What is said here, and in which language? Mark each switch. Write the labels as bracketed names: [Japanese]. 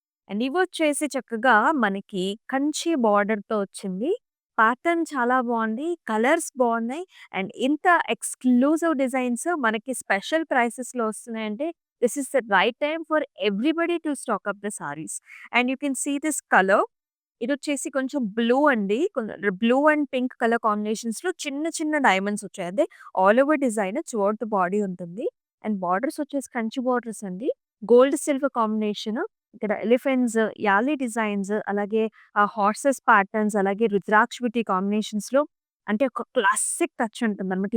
[Telugu] And ఇవొచ్చేసి చక్కగా మనకి కంచి బార్డర్‌తో వచ్చింది. ప్యాటర్న్ చాలా బావుంది. కలర్స్ బావున్నాయి. అండ్ ఇంత ఎక్స్‌క్లూజివ్ డిజైన్స్ మనకి స్పెషల్ ప్రైసెస్‌లో వస్తున్నాయంటే [English] This is the right time for everybody to stock up the sarees. And you can see this color. [Telugu] ఇదొచ్చేసి కొంచెం బ్లూ అండి. బ్లూ అండ్ పింక్ కలర్ కాంబినేషన్స్‌లో చిన్న చిన్న డైమండ్స్ వచ్చాయి. అదే all over design [English] throughout the body [Telugu] ఉంటుంది. And borders వచ్చేసి Kanchi borders అండి. Gold silver combination. ఇక్కడ ఎలిఫెంట్స్, యాలీ డిజైన్స్, అలాగే హార్సెస్ ప్యాటర్న్స్, అలాగే రుద్రాక్ష బుట్టి కాంబినేషన్స్‌లో అంటే ఒక క్లాసిక్ టచ్ ఉంటుందన్నమాట.